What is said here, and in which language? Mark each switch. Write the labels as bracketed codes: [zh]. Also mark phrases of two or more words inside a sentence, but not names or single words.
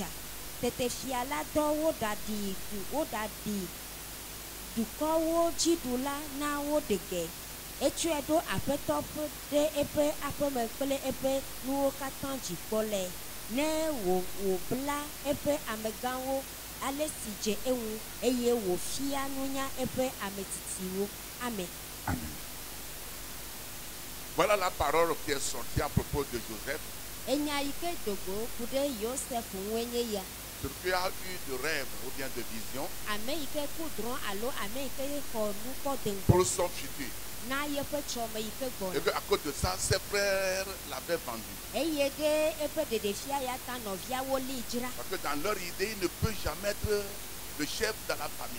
[ee] Tete fia la dɔ woɖaɖi dukɔwo dziɖula na wo ɖege. Etsɔe ɖo aƒetɔ ɖe eƒe aƒeme kple eƒe nuwo katã dzikpɔlɛ. Ne wòbla eƒe amegãwo ale si dze eŋu eye wòfia nunya eƒe ametsitsiwo. Amen. Amen. [fr] Voilà la parole qui est sortie à propos de Joseph. [ee] Enya yi ke dogo ku ɖe Yosef ŋue nye ya. [fr] Celui qui a eu de rêves ou bien de visions pour son futur. Et qu'à cause de ça, ses frères l'avaient vendu. Parce que dans leur idée, il ne peut jamais être le chef de la famille.